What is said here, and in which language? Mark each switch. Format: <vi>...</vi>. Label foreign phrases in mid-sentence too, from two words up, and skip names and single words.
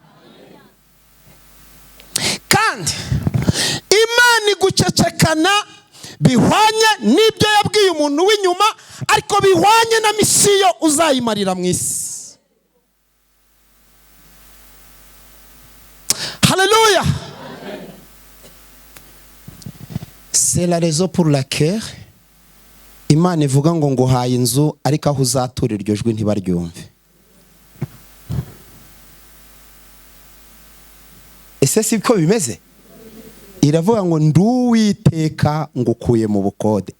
<rw>Kandi Imana igucecekana bihwanye n'ibyo yabwiye umuntu w'inyuma, ariko bihwanye na misiyo uzayimarira mu isi. Haleluya.</rw> <fr>C'est la raison pour laquelle</fr> <rw>Imana ivuga ngo nguhaye inzu, ariko aho uzatura iryo jwi ntibaryumve. Ese siko bimeze? Iravuga ngo nduwiteka ngukuye mu bukode.</rw>